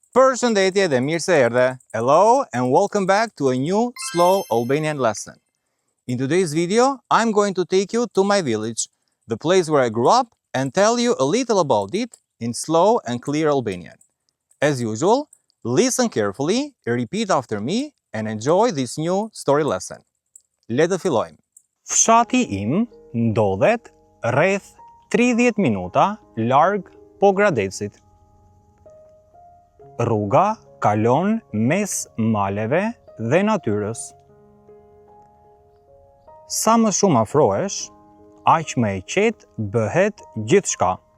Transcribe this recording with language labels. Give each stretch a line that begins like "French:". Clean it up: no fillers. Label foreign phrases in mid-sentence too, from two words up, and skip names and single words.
Albanian: Përshëndetje dhe mirë se erdhe.
English: Hello and welcome back to a new slow Albanian lesson. In today's video, I'm going to take you to my village, the place where I grew up, and tell you a little about it in slow and clear Albanian. As usual, listen carefully, repeat after me, and enjoy this new story lesson.
Albanian: Le të fillojmë. Fshati im ndodhet rreth 30 minuta larg Pogradecit. Rruga kalon mes maleve dhe natyrës. Sa më shumë afrohesh, aq më e qetë bëhet gjithçka.